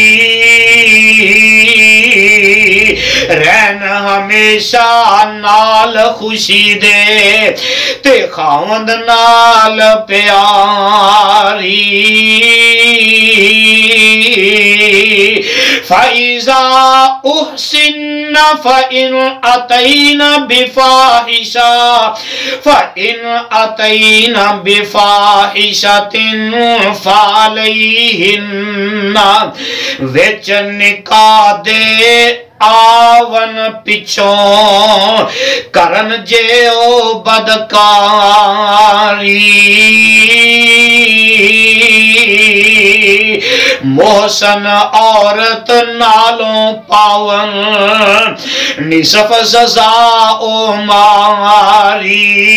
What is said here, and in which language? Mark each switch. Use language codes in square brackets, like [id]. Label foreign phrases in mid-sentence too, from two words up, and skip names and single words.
[pa] رہن ہمیشہ نال خوشی دے تے خاوند نال پیاری [ar] فَإِذَا أُحْسِنَّ فَإِنْ أَتَيْنَ بِفَاحِشَةٍ فَعَلَيْهِنَّ [pa] وِچ نکاح دے آون پچھوں کرن جے او بدکاری محسن عورت نالوں پاون نصف سزا او ماری